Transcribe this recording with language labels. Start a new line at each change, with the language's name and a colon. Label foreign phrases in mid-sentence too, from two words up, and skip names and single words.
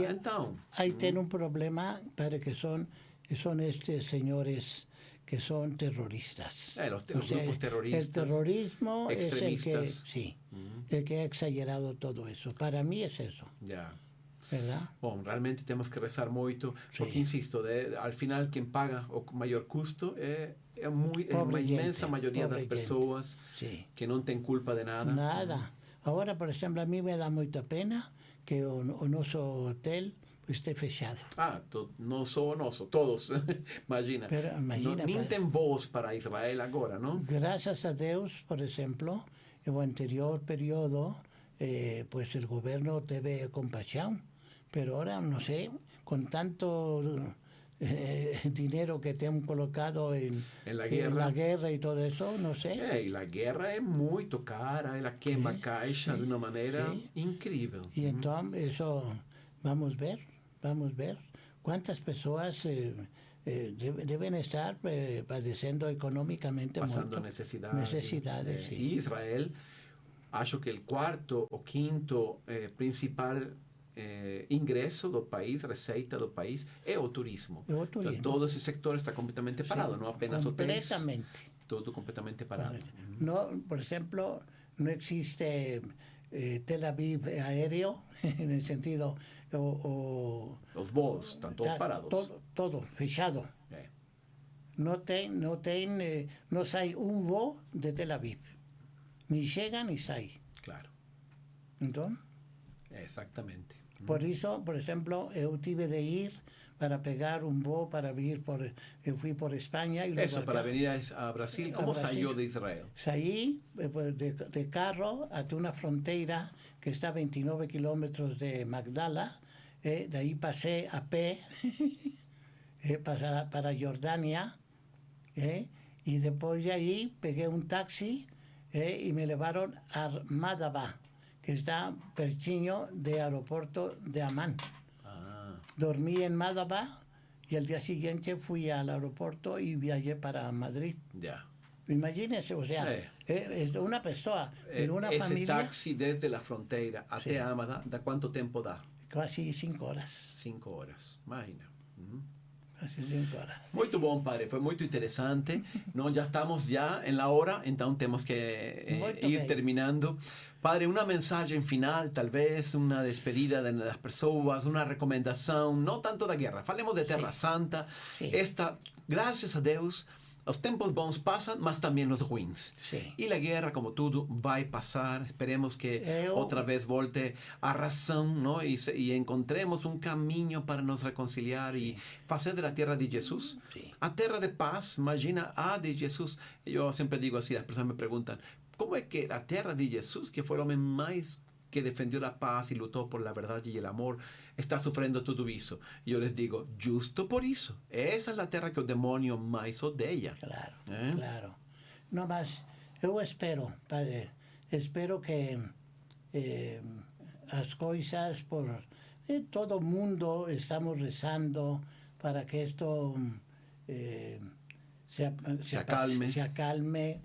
Spanish: Ahí tiene un problema, para que son estos señores que son terroristas. Los grupos terroristas. El terrorismo extremistas. es el que ha exagerado todo eso. Para mí es eso. Ya. ¿Verdad?
Portuguese: Bom, realmente temos que rezar muito, porque, insisto,
Spanish: al final
Portuguese: quem paga o maior custo é uma imensa maioria das pessoas que não tem culpa de nada. Nada. Agora, por exemplo, a mim me dá muita pena que o nosso hotel esté fechado. Não só o nosso, todos. Imagina. Nem tem voos para Israel agora, não? Graças a Deus, por exemplo, no anterior período,
Spanish: pues el
Portuguese: governo teve compaixão.
Spanish: Pero ahora, no sé, con tanto dinero que te han colocado en la guerra y todo eso, no sé. Y la guerra es muy cara,
Portuguese: ela quema caixa
Spanish: de una manera increíble. Y entonces eso, vamos a ver cuántas personas deben estar padeciendo económicamente. Pasando necesidades. Sí. Y Israel, acho que el cuarto o quinto principal ingresso do país, receita do país, é o turismo.
Portuguese: Então, todo esse sector está completamente parado, não apenas hotéis. Todo completamente parado. No, por exemplo, não existe Tel Aviv aéreo,
Spanish: en el sentido...
Portuguese: Os voos estão todos parados. Todo fechado. Não sai um voo de Tel Aviv. Ni chega, ni sai. Claro. Então? Exatamente. Por isso, por exemplo, eu tive de ir para pegar um voo para vir eu fui por Espanha.
Spanish: Eso, para venir a Brasil. ¿Cómo salió de Israel?
Portuguese: Saí de carro até uma fronteira que está a 29 kilómetros de Magdala. De aí passei a pé para Jordânia. E depois de aí peguei um táxi e me levaram a Madaba, que está pertinho
Spanish: del aeropuerto de Amán. Dormí en Madaba y al día siguiente fui al aeropuerto y viajé para Madrid. Imagínese, o sea, es una persona, en una familia... Ese taxi desde la frontera até Amada, ¿da cuánto tiempo da? Casi 5 horas. 5 horas, imagina. Casi 5 horas.
Portuguese: Muito bom, padre. Foi muito interessante. Nós já estamos já em
Spanish: la hora,
Portuguese: então temos que ir terminando. Padre, uma mensagem final, talvez, uma despedida das pessoas, uma recomendação, não tanto da guerra. Falemos de Terra Santa. Esta, graças a Deus, os tempos bons passam, mas também os ruins. E a guerra, como tudo, vai passar. Esperemos que outra vez volte a razão, não? E encontremos um caminho para nos reconciliar e fazer da terra de Jesus a terra de paz. Imagina a de Jesus. Eu sempre digo assim, as pessoas me perguntam, como é que a terra de Jesus, que foi o homem mais que
Spanish: defendió la paz y luchó por la verdad y el amor, está sufriendo todo eso? Y yo les digo, justo por eso. Esa es la tierra que el demonio más odia. Claro, claro. No más, yo espero, Padre, espero que las cosas por todo el mundo estamos rezando para que esto se acalme.